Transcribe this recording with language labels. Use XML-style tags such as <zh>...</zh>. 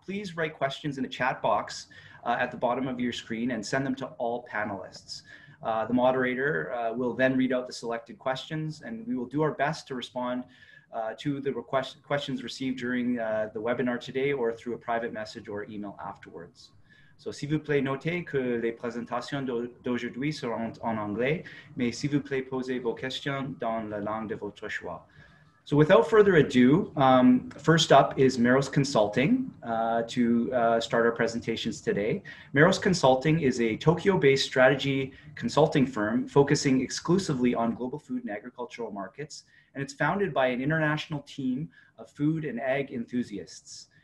<en>Please write questions in the chat box at the bottom of your screen and send them to all panelists. The moderator will then read out the selected questions, and we will do our best to respond to the questions received during the webinar today or through a private message or email afterwards. So,</en> <fr>s'il vous plaît, notez que les présentations d'aujourd'hui seront en anglais, mais s'il vous plaît, posez vos questions dans la langue de votre choix.</fr> <en>So without further ado, first up is Meros Consulting to start our presentations today. Meros Consulting is a Tokyo-based strategy consulting firm focusing exclusively on global food and agricultural markets, and it's founded by an international team of food and ag enthusiasts.</en>